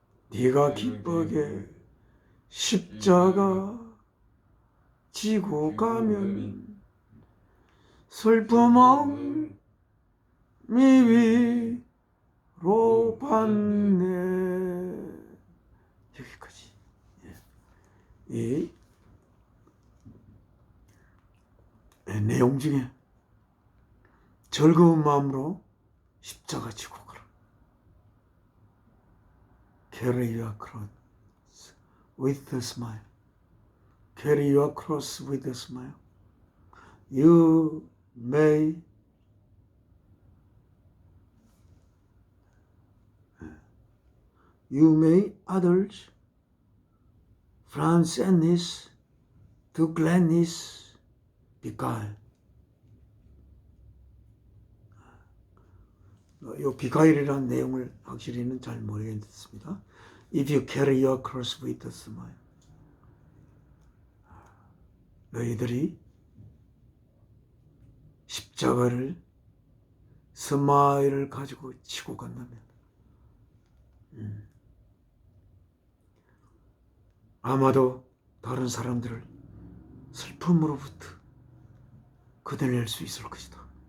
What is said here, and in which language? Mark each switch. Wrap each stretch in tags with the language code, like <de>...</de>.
<ko>네가 기쁘게 십자가 지고 가면 슬픔은 미위로 받네. 여기까지. 이 내용 중에 즐거운 마음으로 십자가 지고 가라.</ko> <en>Carry your cross with a smile. Carry your cross with a smile. You may others from sadness to gladness beguile.</en> <ko>이 비가일이라는 내용을 확실히는 잘 모르겠습니다.</ko> <en>If you carry your cross with a smile.</en> <ko>너희들이 십자가를 스마일을 가지고 치고 간다면 아마도 다른 사람들을 슬픔으로부터 걷어낼 수 있을 것이다.</ko>